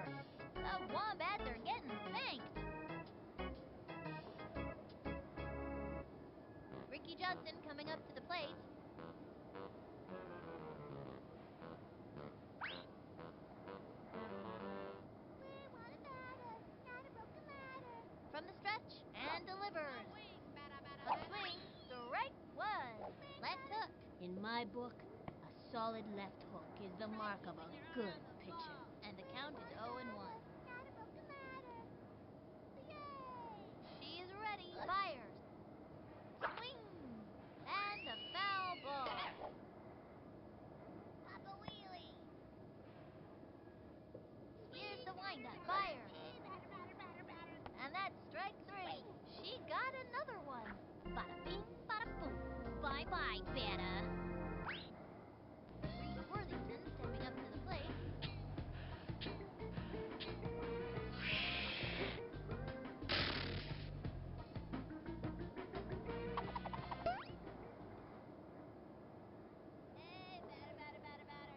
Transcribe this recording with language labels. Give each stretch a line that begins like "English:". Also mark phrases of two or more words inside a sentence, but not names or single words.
English: The Wombats are getting spanked. Ricky Johnson coming up to the plate. We want a batter. Not a broken ladder. From the stretch and delivers. Swing, bada, bada, A bada. swing. Strike one. Left hook. In my book, a solid left hook is the mark of a good pitcher. And the count is 0-1. Not a broken ladder. Yay! She is ready. Fires. Swing. And a foul ball. Papa Wheelie. Here's the windup. Fires. Hey, batter, batter, batter, batter. And that's strike three. She got another one. Bada bing, bada boom. Bye-bye, batter. Reese Worthington stepping up to the plate. Hey, batter, batter, batter, batter.